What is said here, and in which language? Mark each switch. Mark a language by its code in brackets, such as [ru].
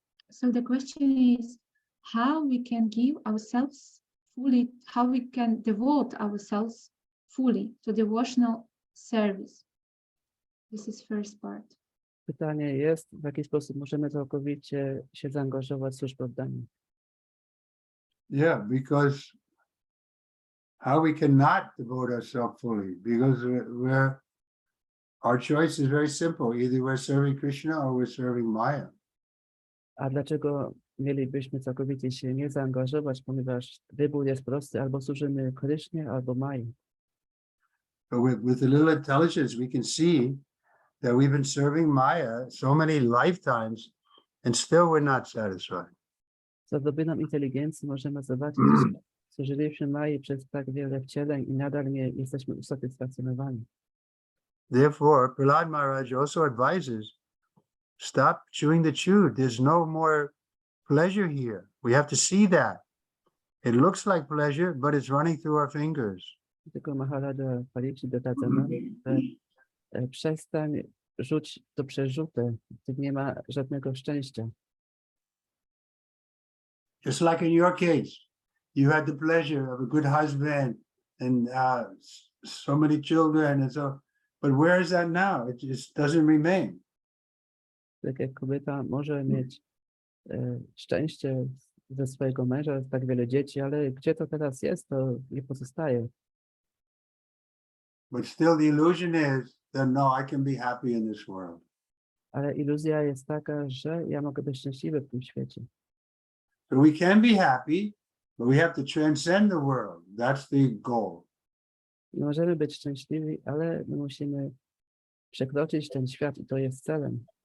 [en] So the question is how we can give ourselves fully, how we can devote ourselves fully to devotional service. This is first part. [pl] Pytanie jest, w jaki sposób możemy całkowicie się zaangażować w służbę oddania. [en] Yeah, because how we cannot devote ourselves fully, because our choice is very simple. Either we're serving Krishna or we're serving Maya. [pl] A dlaczego mielibyśmy całkowicie się nie zaangażować, ponieważ wybór jest prosty, albo służymy Krysznie, albo Mai. [en] But with a little intelligence, we can see that we've been serving Maya so many lifetimes and still we're not satisfied. [pl] Z odrobiną inteligencji możemy zobaczyć, że służyliśmy Mai przez tak wiele wcieleń i nadal nie jesteśmy usatysfakcjonowani. [en] Therefore, Prahlad Maharaj also advises, stop chewing the chew. There's no more pleasure here. We have to see that. It looks like pleasure, but it's running through our fingers. [pl] Tylko Maharaja Pariksit doradza nam, że przestań rzuć to przerzutę, tu nie ma żadnego szczęścia. [en] Just like in your case, you had the pleasure of a good husband and so many children and so, but where is that now? It just doesn't remain. [pl] Tak jak kobieta może mieć szczęście ze swojego męża, tak wiele dzieci, ale gdzie to teraz jest, to nie pozostaje. [en] But still the illusion is that no, I can be happy in this world. [pl] Ale iluzja jest taka, że ja mogę być szczęśliwy w tym świecie. [en] So we can be happy, but we have to transcend the world. That's the goal. [pl] Nie możemy być szczęśliwi, ale my musimy przekroczyć ten świat i to jest celem.